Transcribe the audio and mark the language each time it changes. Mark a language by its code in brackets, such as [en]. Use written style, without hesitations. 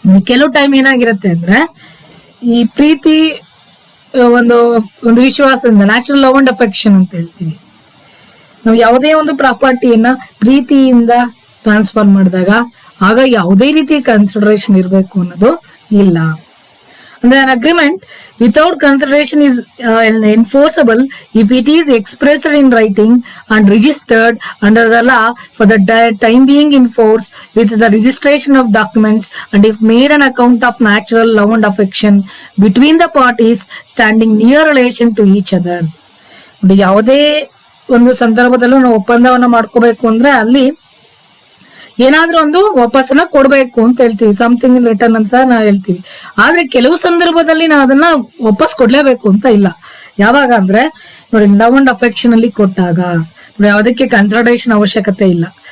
[kn] ಕೆಲವು ಟೈಮ್ ಏನಾಗಿರುತ್ತೆ ಅಂದ್ರೆ ಈ ಪ್ರೀತಿ ಒಂದು ವಿಶ್ವಾಸದಿಂದ [en] natural love and affection [kn] ಅಂತ ಹೇಳ್ತೀವಿ. ನಾವು ಯಾವುದೇ ಒಂದು ಪ್ರಾಪರ್ಟಿಯನ್ನ ಪ್ರೀತಿಯಿಂದ ಟ್ರಾನ್ಸ್ಫರ್ ಮಾಡಿದಾಗ ಆಗ ಯಾವುದೇ ರೀತಿ ಕನ್ಸಿಡರೇಷನ್ ಇರಬೇಕು ಅನ್ನೋದು ಇಲ್ಲ. [en] ಅಂದ್ರೆ an agreement without consideration is enforceable if it is expressed in writing and registered under the law for the time being in force with the registration of documents, and if made on account of natural love and affection between the parties standing near relation to each other. [kn] ಯಾವುದೇ ಒಂದು ಸಂದರ್ಭದಲ್ಲೂ ನಾವು ಒಪ್ಪಂದವನ್ನ ಮಾಡ್ಕೋಬೇಕು ಅಂದ್ರೆ ಅಲ್ಲಿ ಏನಾದ್ರೂ ಒಂದು ವಾಪಸ್ಸನ್ನ ಕೊಡ್ಬೇಕು ಅಂತ ಹೇಳ್ತೀವಿ, [en] something in return [kn] ಅಂತ ನಾವು ಹೇಳ್ತೀವಿ. ಆದ್ರೆ ಕೆಲವು ಸಂದರ್ಭದಲ್ಲಿ ನಾವು ಅದನ್ನ ವಾಪಸ್ ಕೊಡ್ಲೇಬೇಕು ಅಂತ ಇಲ್ಲ. ಯಾವಾಗ ಅಂದ್ರೆ ನೋಡಿ, [en] love and affection [kn] ಅಲ್ಲಿ ಕೊಟ್ಟಾಗ ನೋಡಿ ಯಾವುದಕ್ಕೆ ಕನ್ಸಿಡರೇಷನ್ ಅವಶ್ಯಕತೆ ಇಲ್ಲ.